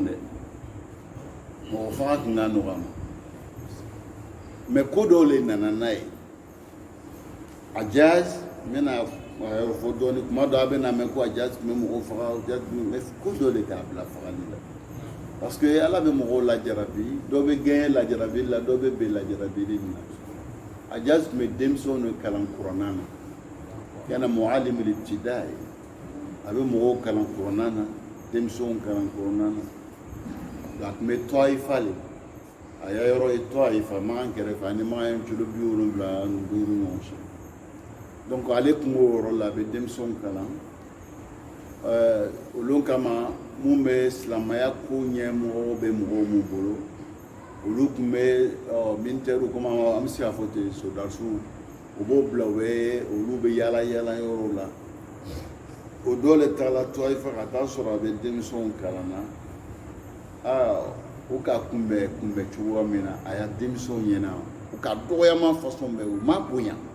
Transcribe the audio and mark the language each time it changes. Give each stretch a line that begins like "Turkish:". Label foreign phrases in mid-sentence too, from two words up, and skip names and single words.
Bambara: dɛ mɔgɔ faga tun ka nɔgɔ a ma mɛ ko dɔw le nana n'a ye Hajaj n bɛna fɔ dɔɔni kuma dɔ a bɛna mɛn ko Hajaj tun bɛ mɔgɔw faga Hajaj tun bɛ ko dɔ le k'a bila fagali la
French: parce que
Bambara: ala bɛ mɔgɔw lajarabi dɔw bɛ gɛn lajarabi la dɔw bɛ ben lajarabi na Hajaj tun bɛ denmisɛnw kalan kuranna na kana
Arabic: معلم الابتداء
Bambara: a bɛ mɔgɔw kalan kuranna na denmisɛnw kalan kuranna na a tun bɛ Tɔifa le a y'a yɔrɔ ye Tɔifa Makan kɛrɛfɛ ani Makan kilo 75 ɲɔgɔn cɛ donc ale tun b'o yɔrɔ la a bɛ denmisɛnw kalan olu kama mun bɛ silamɛya ko ɲɛmɔgɔ bɛ mɔgɔw mun bolo olu tun bɛ
French: militaires comme
Bambara: an bɛ se k'a fɔ ten soldats u b'o bila olu bɛ yaala yaala yɔrɔw la o dɔ le taara Tɔyifa ka taa sɔrɔ a bɛ denmisɛnw kalan na u ka kunbɛ cogoya min na a y'a denmisɛnw ɲɛna u ka dɔgɔyama façon bɛɛ u ma bonya